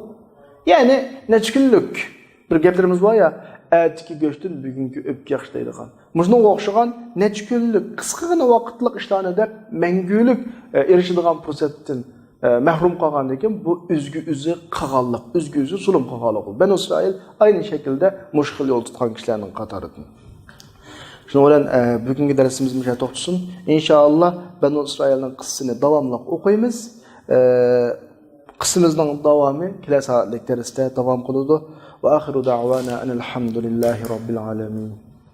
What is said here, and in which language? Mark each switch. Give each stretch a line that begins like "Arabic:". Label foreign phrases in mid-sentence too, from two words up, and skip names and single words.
Uzbek: Ya'ni necha kunlik bir gaplarimiz bor ya, atiki go'shtdan bugungi o'pka yaxshiydigan. Mujning o'xshagan necha kunlik qisqagina vaqtlik ishlarni deb mangulik erishadigan fursatdan mahrum qolgandan keyin bu o'zgi-o'zi qilganlik, o'zgi-o'zi zulm qilganlik. Banu İsrail
Turkish: aynı şekilde
Uzbek: mushkil yo'l tutgan kishilarning qatoridan. Shuning bilan bugungi darsimiz mana to'xtasin. Inshaalloh Banu İsrailning qissasini davomli o'qiymiz. Qissamizning davomi kelasi soatlik darsda davom qiladi.
Arabic: وآخر دعوانا الحمد لله رب العالمين.